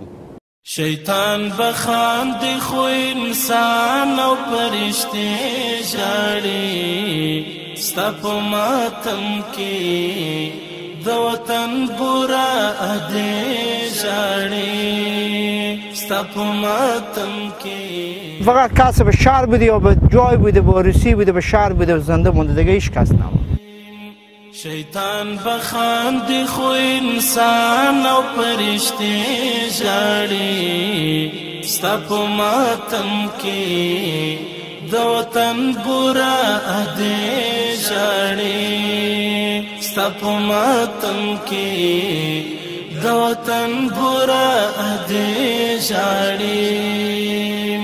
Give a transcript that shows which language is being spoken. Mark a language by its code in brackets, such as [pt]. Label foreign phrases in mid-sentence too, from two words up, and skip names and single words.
[ps] شیطان بخاندي خو انسان او فرشتي ژاړي ستا په ماتم کې د وطن بورا ادې ژاړي ستا په ماتم کې. [fa] فقط کسی به شهر بوده یا به جای بوده به روسی بوده به شهر بوده و زنده مونده دیگه هیچ کس نبود. [ps] شیطان بخاندي خو انسان او فرشتي ژاړي ستا په ماتم کې د وطن بورا ادې ژاړي ستا په ماتم کې د وطن بورا ادې ژاړي.